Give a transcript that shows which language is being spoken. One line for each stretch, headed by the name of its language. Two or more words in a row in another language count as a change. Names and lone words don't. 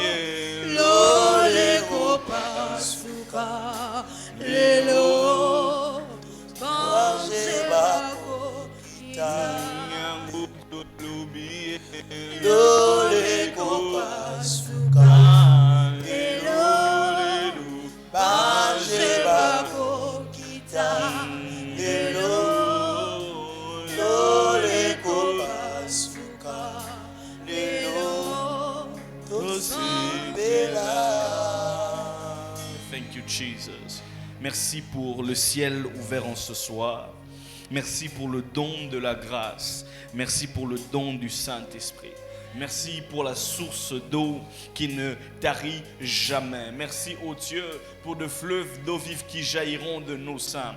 Lingala: le copa suka lelo bange bako kita le copa suka lelo bange bako kita.
English: Thank you, Jesus.
French: Merci pour le ciel ouvert en ce soir. Merci pour le don de la grâce. Merci pour le don du Saint-Esprit. Merci pour la source d'eau qui ne tarit jamais. Merci, ô Dieu, pour de fleuves d'eau vive qui jailliront de nos seins.